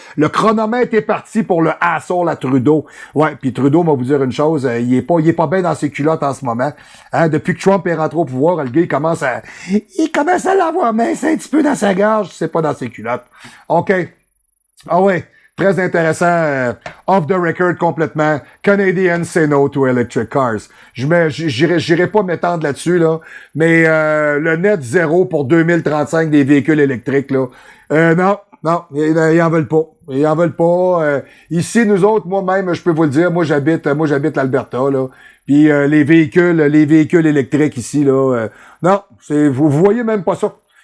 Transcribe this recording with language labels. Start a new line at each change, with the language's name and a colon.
French: Le chronomètre est parti pour le asshole à Trudeau. Ouais, puis Trudeau, va vous dire une chose, il est pas bien dans ses culottes en ce moment. Hein, depuis que Trump est rentré au pouvoir, le gars, il commence à l'avoir mince un petit peu dans sa gorge, c'est pas dans ses culottes. OK. Ah ouais. Très intéressant,
English: off the record
French: complètement.
English: Canadians say no to electric cars.
French: J'irai pas m'étendre là-dessus, là. Mais, le net zéro pour 2035 des véhicules électriques, là. Non, ils en veulent pas. Ils en veulent pas. Ici, nous autres, moi-même, je peux vous le dire, moi, j'habite l'Alberta, là. Puis, les véhicules électriques ici, là, non, vous voyez même pas ça.